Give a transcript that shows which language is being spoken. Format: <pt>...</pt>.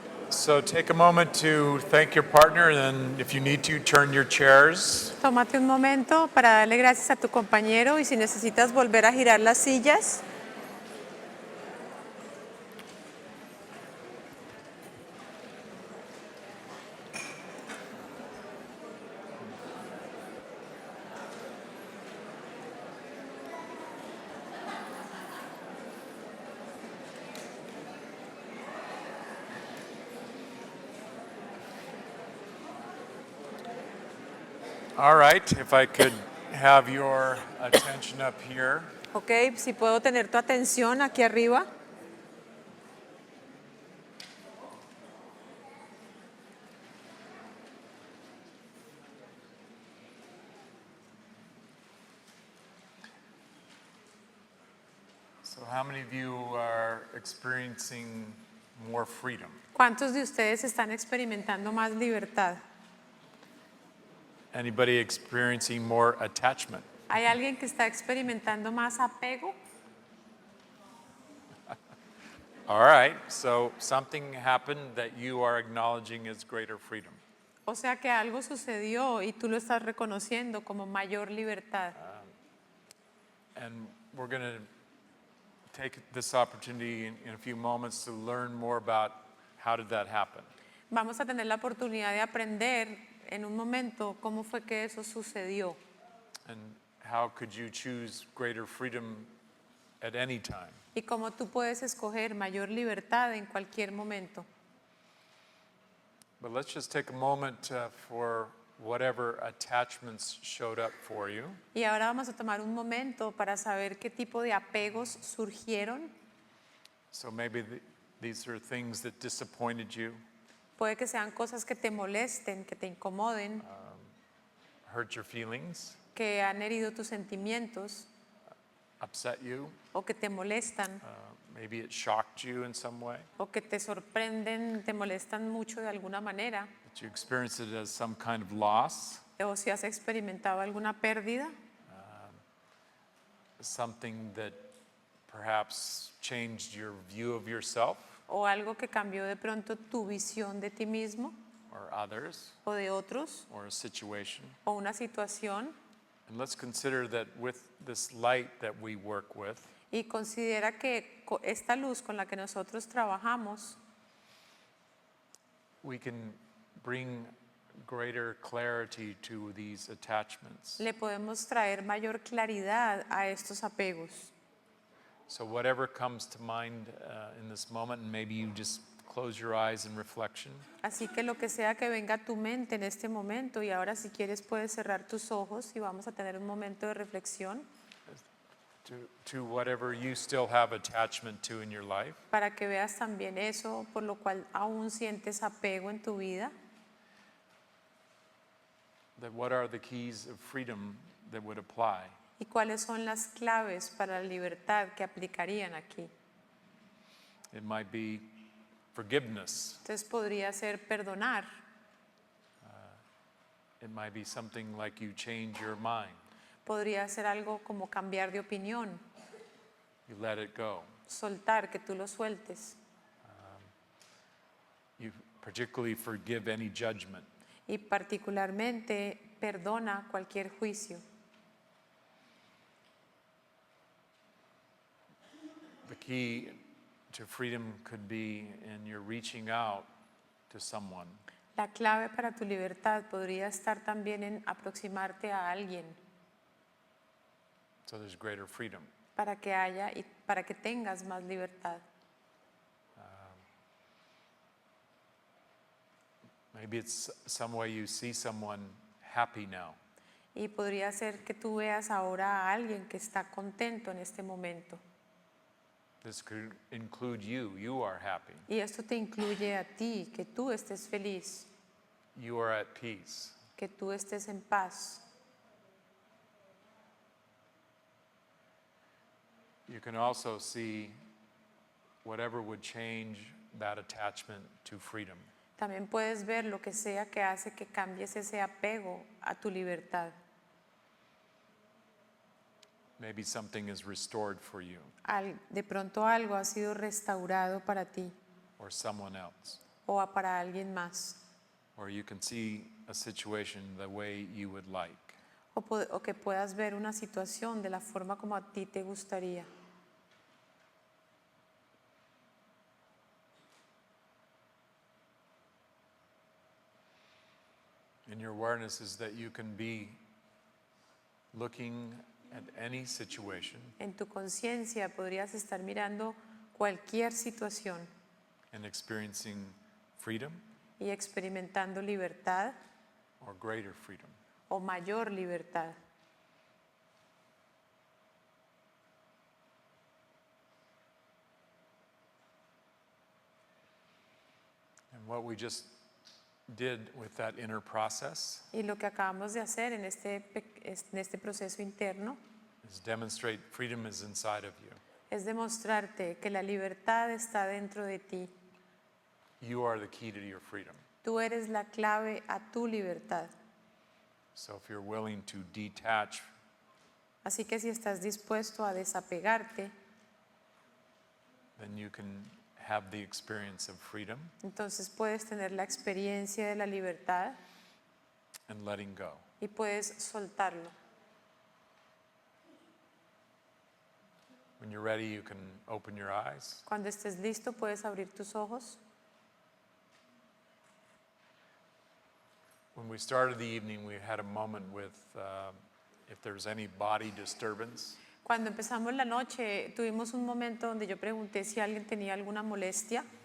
<en>So take a moment to thank your partner, and then if you need to, turn your chairs.</en> <es>Tómate un momento para darle gracias a tu compañero y si necesitas volver a girar las sillas.</es> <en>All right, if I could have your attention up here.</en> <es>Ok, si puedo tener tu atención aquí arriba.</es> <en>So how many of you are experiencing more freedom?</en> <es>¿Cuántos de ustedes están experimentando más libertad?</es> <en>Anybody experiencing more attachment?</en> <es>¿Hay alguien que está experimentando más apego?</es> <en>All right, so something happened that you are acknowledging as greater freedom.</en> <es>O sea que algo sucedió y tú lo estás reconociendo como mayor libertad.</es> <en>And we're going to take this opportunity in a few moments to learn more about how did that happen.</en> <es>Vamos a tener la oportunidad de aprender en un momento cómo fue que eso sucedió</es> <en>And how could you choose greater freedom at any time?</en> <es>y cómo tú puedes escoger mayor libertad en cualquier momento.</es> <en>But let's just take a moment for whatever attachments showed up for you.</en> <es>Y ahora vamos a tomar un momento para saber qué tipo de apegos surgieron.</es> <en>So maybe these are things that disappointed you,</en> <es>Puede que sean cosas que te molesten, que te incomoden,</es> <en>hurt your feelings,</en> <es>que han herido tus sentimientos</es> <en>upset you,</en> <es>o que te molestan</es> <en>maybe it shocked you in some way,</en> <es>o que te sorprenden, te molestan mucho de alguna manera,</es> <en>that you experienced it as some kind of loss,</en> <es>o si has experimentado alguna pérdida,</es> <en>something that perhaps changed your view of yourself</en> <es>o algo que cambió de pronto tu visión de ti mismo</es> <en>or others</en> <es>o de otros</es> <en>or a situation.</en> <es>o una situación.</es> <en>And let's consider that with this light that we work with,</en> <es>Y considera que esta luz con la que nosotros trabajamos,</es> <en>we can bring greater clarity to these attachments.</en> <es>le podemos traer mayor claridad a estos apegos.</es> <en>So whatever comes to mind in this moment, and maybe you just close your eyes in reflection,</en> <es>Así que lo que sea que venga a tu mente en este momento, y ahora si quieres puedes cerrar tus ojos y vamos a tener un momento de reflexión</es> <en>to whatever you still have attachment to in your life,</en> <es>para que veas también eso por lo cual aún sientes apego en tu vida.</es> <en>that what are the keys of freedom that would apply.</en> <es>¿Y cuáles son las claves para la libertad que aplicarían aquí?</es> <en>It might be forgiveness.</en> <es>Entonces podría ser perdonar,</es> <en>It might be something like you change your mind,</en> <es>podría ser algo como cambiar de opinión,</es> <en>you let it go.</en> <es>soltar, que tú lo sueltes.</es> <en>You particularly forgive any judgment.</en> <es>Y particularmente perdona cualquier juicio.</es> <en>The key to freedom could be in your reaching out to someone.</en> <es>La clave para tu libertad podría estar también en aproximarte a alguien</es> <en>So there's greater freedom.</en> <es>para que haya y para que tengas más libertad.</es> <en>Maybe it's some way you see someone happy now.</en> <es>Y podría ser que tú veas ahora a alguien que está contento en este momento.</es> <en>This could include you. You are happy.</en> <es>Y esto te incluye a ti, que tú estés feliz,</es> <en>You are at peace.</en> <es>que tú estés en paz.</es> <en>You can also see whatever would change that attachment to freedom.</en> <es>También puedes ver lo que sea que hace que cambies ese apego a tu libertad.</es> <en>Maybe something is restored for you</en> <es>De pronto algo ha sido restaurado para ti</es> <en>or someone else.</en> <es>o para alguien más.</es> <en>Or you can see a situation the way you would like.</en> <es>O que puedas ver una situación de la forma como a ti te gustaría.</es> <en>And your awareness is that you can be looking at any situation</en> <es>En tu conciencia podrías estar mirando cualquier situación</es> <en>and experiencing freedom</en> <es>y experimentando libertad</es> <en>or greater freedom.</en> <es>o mayor libertad.</es> <en>And what we just did with that inner process</en> <es>Y lo que acabamos de hacer en este proceso interno</es> <en>is demonstrate freedom is inside of you.</en> <es>es demostrarte que la libertad está dentro de ti.</es> <en>You are the key to your freedom.</en> <es>Tú eres la clave a tu libertad.</es> <en>So if you're willing to detach,</en> <es>Así que si estás dispuesto a desapegarte,</es> <en>then you can have the experience of freedom</en> <es>entonces puedes tener la experiencia de la libertad</es> <en>and letting go.</en> <es>y puedes soltarlo.</es> <en>When you're ready, you can open your eyes.</en> <es>Cuando estés listo, puedes abrir tus ojos.</es> <en>When we started the evening, we had a moment with if there's any body disturbance.</en> <es>Cuando empezamos la noche, tuvimos un momento donde yo pregunté si alguien tenía alguna molestia.</es>